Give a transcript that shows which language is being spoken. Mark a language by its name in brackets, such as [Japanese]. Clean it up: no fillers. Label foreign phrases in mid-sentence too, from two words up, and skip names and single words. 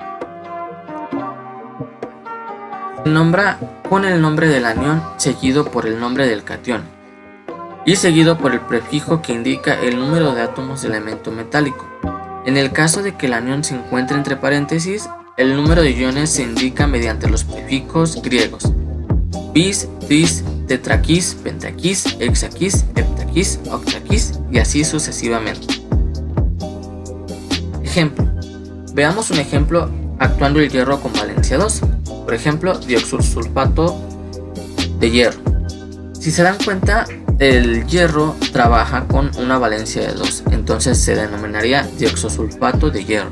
[Spanish] Se nombra con el nombre del anión seguido por el nombre del catión y seguido por el prefijo que indica el número de átomos del elemento metálico. En el caso de que el anión se encuentre entre paréntesis, el número de iones se indica mediante los prefijos griegos bis, tris, tetraquis, pentaquis, hexaquis, heptaquis, octaquis y así sucesivamente. Ejemplo. Veamos un ejemplo actuando el hierro con valencia 2. Por ejemplo, dioxosulfato de hierro. Si se dan cuenta, el hierro trabaja con una valencia de 2, entonces se denominaría dioxosulfato de hierro.